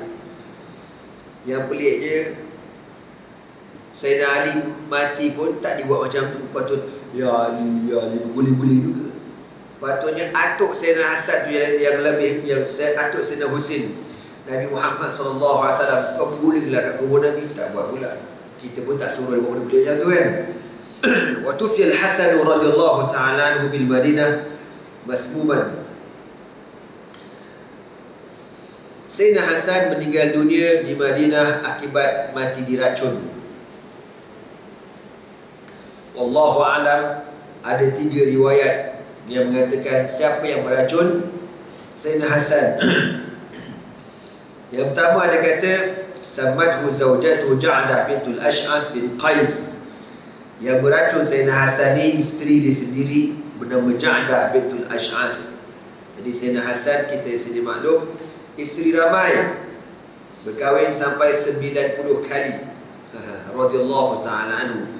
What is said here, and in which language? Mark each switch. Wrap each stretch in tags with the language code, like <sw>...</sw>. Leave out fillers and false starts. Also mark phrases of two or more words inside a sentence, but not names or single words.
<ms>Yang pelik je, Sayyidina Ali mati pun tak dibuat macam tu. Patut, Ya Ali, berguling-guling juga. Patutnya atuk Sayyidina Hasan tu yang lebih, yang atuk Sayyidina Husin. Nabi Muhammad SAW, kau bergulinglah kat kubur Nabi, tak buat pula. Kita pun tak suruh dia buat benda-benda macam tu kan.</ms> <ar>وتوفي الحسن رضي الله تعالى عنه بالمدينة مسموما.</ar> <ms>Sayyidina Hasan meninggal dunia di Madinah akibat mati diracun. Wallahu a'lam, ada 3 riwayat yang mengatakan siapa yang meracun Sayyidina Hasan. Yang pertama ada kata</ms> <ar>سمته زوجته جعدة بنت الأشعث بن قيس.</ar> <ms>Yang beracun Sayyidina Hasan ni isteri dia sendiri bernama Ja'dah bintul Ash'ath. Jadi Sayyidina Hasan, kita sedia maklum, isteri ramai, berkahwin sampai 90 kali.</ms> <ar>رضي الله تعالى عنه.</ar>